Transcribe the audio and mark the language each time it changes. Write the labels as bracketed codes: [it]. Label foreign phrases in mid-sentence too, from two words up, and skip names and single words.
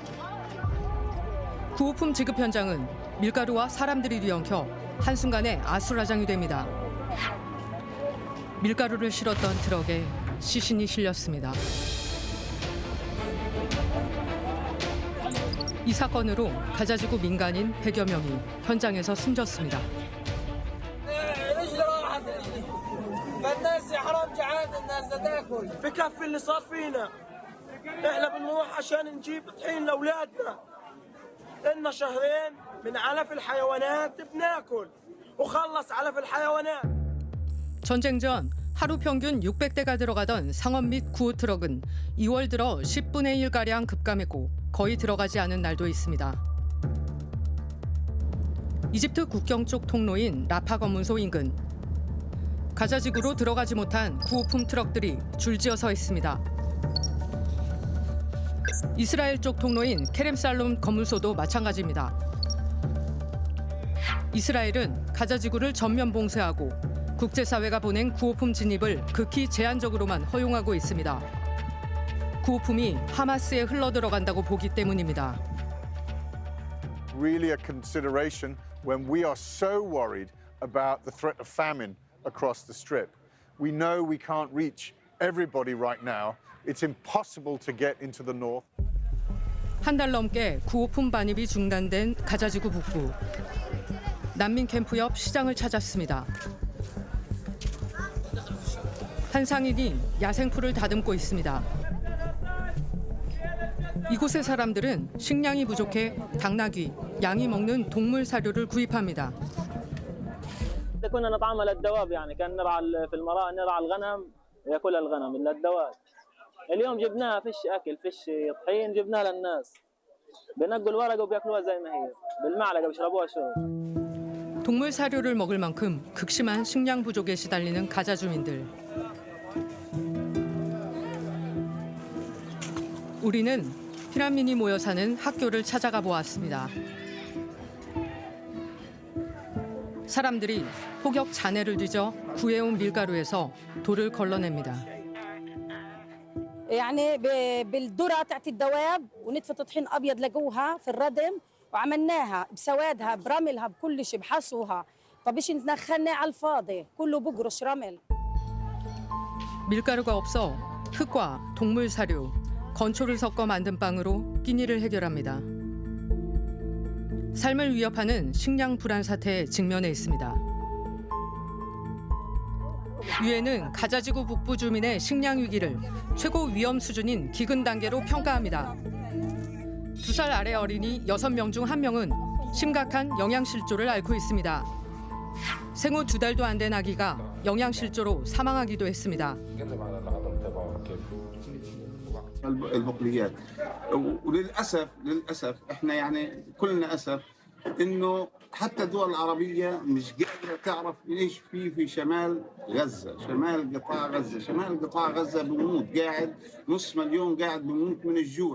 [ko] 구호품 지급 현장은 밀가루와 사람들이 뒤엉켜 한순간에 아수라장이 됩니다. 밀가루를 실었던 트럭에 시신이 실렸습니다. 이 사건으로 가자지구 민간인 100여 명이 현장에서 숨졌습니다. [ar] الناس يا حرام جعانه الناس بدها تاكل بكفي اللي صار فينا احنا بنروح عشان نجيب طحين لاولادنا لنا شهرين من علف الحيوانات بناكل وخلص علف الحيوانات [ko] 전쟁 전 하루 평균 600대가 들어가던 상업 및 구호 트럭은 2월 들어 10분의 1가량 급감했고 거의 들어가지 않은 날도 있습니다. 이집트 국경 쪽 통로인 라파 검문소 인근. 가자지구로 들어가지 못한 구호품 트럭들이 줄지어 서 있습니다. 이스라엘 쪽 통로인 케렘살롬 검문소도 마찬가지입니다. 이스라엘은 가자지구를 전면 봉쇄하고 국제사회가 보낸 구호품 진입을 극히 제한적으로만 허용하고 있습니다. 구호품이 하마스에 흘러들어간다고 보기 때문입니다. [en] Really a consideration when we are so worried about the threat of famine across the strip. We know we can't reach everybody right now. It's impossible to get into the north. [ko] 한 달 넘게 구호품 반입이 중단된 가자지구 북부. 난민 캠프 옆 시장을 찾았습니다. 한 상인이 야생풀을 다듬고 있습니다. 이곳의 사람들은 식량이 부족해 당나귀, 양이 먹는 동물 사료를 구입합니다. [ar] كنا نطعمها للدواب يعني كان نرعى في المراء نرعى الغنم ياكلها الغنم للدواب اليوم جبناها فيش اكل فيش طحين جبناها للناس بنقوا الورقه وبياكلوها زي ما هي بالمعلقه بيشربوها شرب [ko] 동물 사료를 먹을 만큼 극심한 식량 부족에 시달리는 가자 주민들. 우리는 피난민이 모여 사는 학교를 찾아가 보았습니다. 사람들이 폭격 잔해를 뒤져 구해온 밀가루에서 돌을 걸러냅니다. [ar] يعني بالذره تاعت الدواب ونتفه طحين ابيض لقوها في الردم وعملناها بسوادها برملها بكل شيء بحصوها طب ايش ندخلنا على الفاضي كله بقرش رمل [ko] 밀가루가 없어 흙과 동물 사료, 건초를 섞어 만든 빵으로 끼니를 해결합니다. 삶을 위협하는 식량 불안 사태에 직면해 있습니다. 유엔은 가자지구 북부 주민의 식량 위기를 최고 위험 수준인 기근 단계로 평가합니다. 2살 아래 어린이 6명 중 1명은 심각한 영양실조를 앓고 있습니다. 생후 2달도 안 된 아기가 영양실조로 사망하기도 했습니다. [ar] البقوليات. وللاسف احنا يعني كلنا اسف انه حتى الدول العربيه مش قادره تعرف ايش في شمال غزه، شمال قطاع غزه بموت، قاعد نص مليون قاعد بموت من الجوع.